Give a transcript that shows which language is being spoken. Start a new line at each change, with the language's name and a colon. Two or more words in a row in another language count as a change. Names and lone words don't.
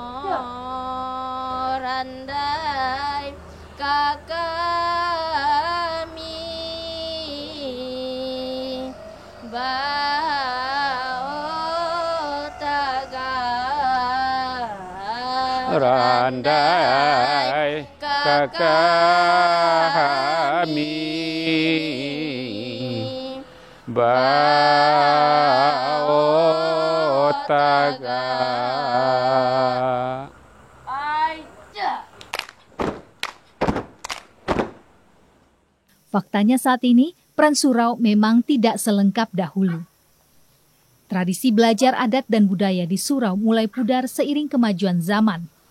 Minangkabau: randai kakami bao taga randai kakami bao taga.
Indonesian: Faktanya saat ini, peran surau memang tidak selengkap dahulu. Tradisi belajar adat dan budaya di surau mulai pudar seiring kemajuan zaman.